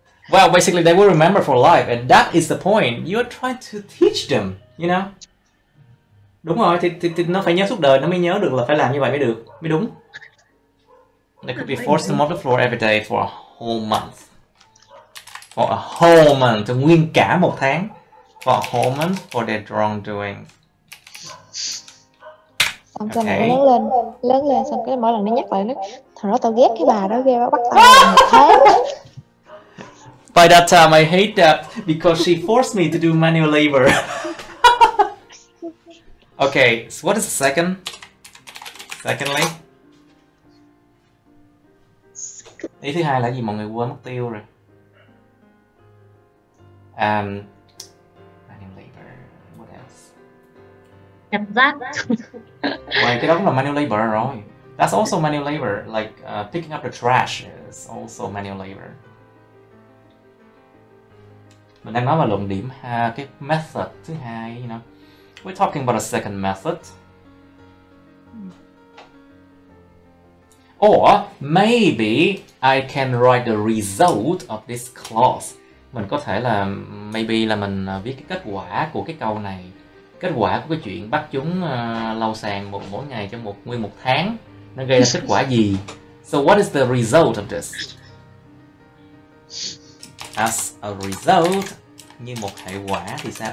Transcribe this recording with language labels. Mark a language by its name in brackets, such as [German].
[English] Well, basically they will remember for life, and that is the point. You are trying to teach them, you know. [Vietnamese] Đúng rồi, thì nó phải nhớ suốt đời, nó mới nhớ được là phải làm như vậy mới được, mới đúng. [English] They could be forced to mop the floor every day for a whole month. For a whole month, [Vietnamese] cho nguyên cả 1 tháng. [English] For a whole month for their wrongdoing. [Vietnamese] Xong cái này lớn lên xong cái mỗi lần nó nhắc lại nó thằng đó tao ghét cái bà đó ghê quá, bắt tao làm 1 tháng. [English] By that time I hate that because she forced me to do manual labor. Okay, so what is the second? [Vietnamese] Secondly, ý thứ hai là gì mọi người quên mất tiêu rồi. [English] Manual labor. What else? [Vietnamese] Nhặt rác. Wait, cái đó cũng là manual labor rồi. [English] That's also manual labor. Like picking up the trash is also manual labor. [Vietnamese] Mình đang nói về luận điểm cái method thứ hai, [English] you know. We're talking about a second method. Or maybe I can write the result of this clause. [Vietnamese] Mình có thể là maybe là mình viết cái kết quả của cái câu này, kết quả của cái chuyện bắt chúng lau sàn mỗi ngày trong nguyên một tháng, nó gây ra kết quả gì. [English] So what is the result of this? As a result, [Vietnamese] như một hệ quả thì sao?